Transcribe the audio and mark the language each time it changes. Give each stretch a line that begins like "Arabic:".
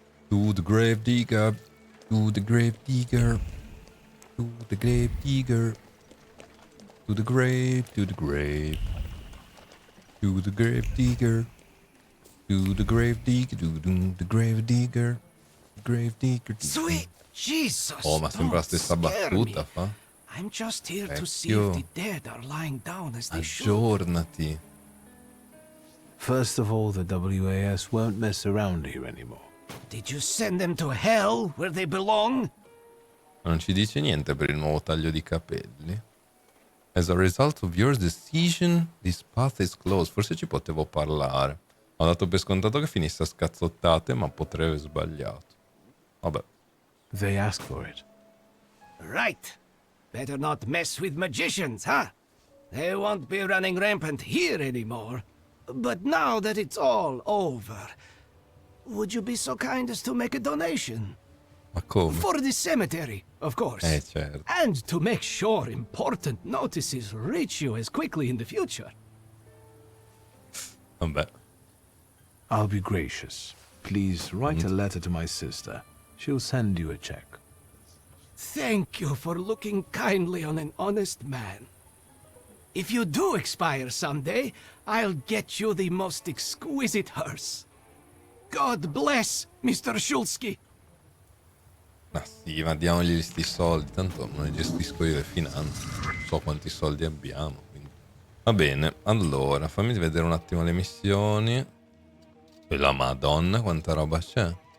English: To the Gravedigger, to the Gravedigger, to the Gravedigger, to the grave, to the grave, to the Gravedigger, to the Gravedigger, to the Gravedigger, Gravedigger. Sweet Jesus!
Italian: Oh, ma sembra la stessa battuta, fa?
English: I'm just here to see if the dead are lying down as they should.
Italian: Aggiornati.
English: First of all, the WAS won't mess around here anymore. Did you send them to hell, where they belong?
Italian: Non ci dice niente per il nuovo taglio di capelli.
English: As a result of your decision, this path is closed.
Italian: Forse ci potevo parlare. Ho dato per scontato che finisse a scazzottate, ma potrei aver sbagliato. Vabbè.
English: They asked for it. Right. Better not mess with magicians, huh? They won't be running rampant here anymore. But now that it's all over, would you be so kind as to make a donation?
Italian: Ma come?
English: For the cemetery, of course.
Italian: Certo.
English: And to make sure important notices reach you as quickly in the future.
Italian: Vabbè.
English: I'll be gracious. Please write a letter to my sister. She'll send you a check. Thank you for looking kindly on an honest man. If you do expire someday, I'll get you the most exquisite hearse. God bless, Mr. Shulsky.
Italian: Ma sì, ma diamogli sti soldi, tanto non ne gestisco io le finanze, non so quanti soldi abbiamo, quindi. Va bene, allora, fammi vedere un attimo le missioni. E la Madonna, quanta roba c'è.